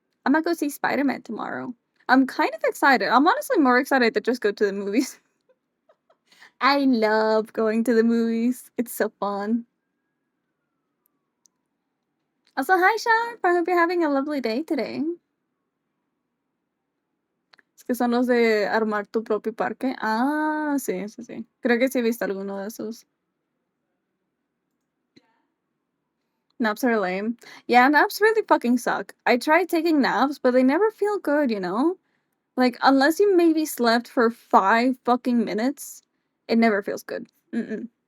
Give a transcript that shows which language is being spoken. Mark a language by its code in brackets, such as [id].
[en] I'm gonna go see Spider-Man tomorrow. I'm kind of excited. I'm honestly more excited to just go to the movies. I love going to the movies. It's so fun. Also, hi Sharp. I hope you're having a lovely day today. [es] Es que son los de armar tu propio parque. Ah, sí, sí, sí. Creo que sí he visto alguno de esos. [en] Naps are lame. Yeah, naps really fucking suck. I tried taking naps, but they never feel good, you know? Like, unless you maybe slept for 5 fucking minutes, it never feels good. Mm-mm.